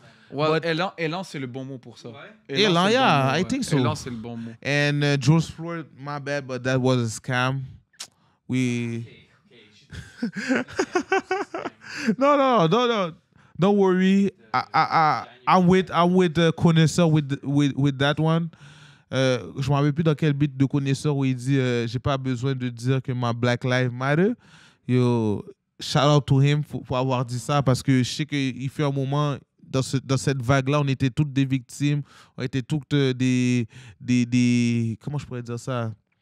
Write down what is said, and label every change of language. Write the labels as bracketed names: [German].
[French] Well, élan, c'est le bon mot pour ça. Élan, c'est le yeah, bon mot, [English] I think so. [French] Élan, c'est le bon mot. [English] And George Floyd, my bad, but that was a scam. No. Don't worry. I'm with Connaisseur with that one. [French] Je me rappelle plus dans quel beat de Connaisseur où il dit j'ai pas besoin de dire que ma Black Lives Matter. [English] Yo, shout out to him [French] pour avoir dit ça parce que je sais qu'il fait un moment dans cette vague-là, on était toutes des victimes, on était toutes des comment je pourrais dire ça?